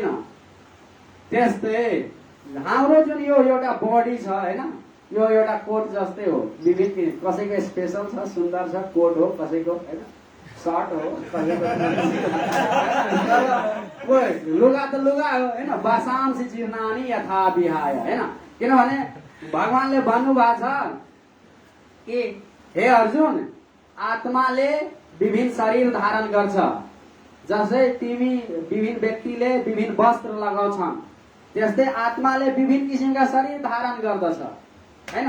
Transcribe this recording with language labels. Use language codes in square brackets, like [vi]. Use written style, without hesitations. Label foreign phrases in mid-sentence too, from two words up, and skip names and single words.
[ne] त्यस्तै हाम्रो जुन यो एउटा बडी छ हैन, यो एउटा कोट जस्तै हो। विभिन्न कसैको स्पेशल छ, सुन्दर छ कोट हो, कसैको हैन सर्ट हो, लुगा त लुगा हो हैन। [sa] वासांसि जीर्णानि यथा विहाय हैन। [ne] किनभने भगवानले भन्नुभएको छ कि हे अर्जुन, आत्माले विभिन्न शरीर धारण गर्छ। जसै तिमी विभिन्न व्यक्तिले विभिन्न वस्त्र लगाउँछन्, त्यस्तै आत्माले विभिन्न किसिमका शरीर धारण गर्दछ हैन।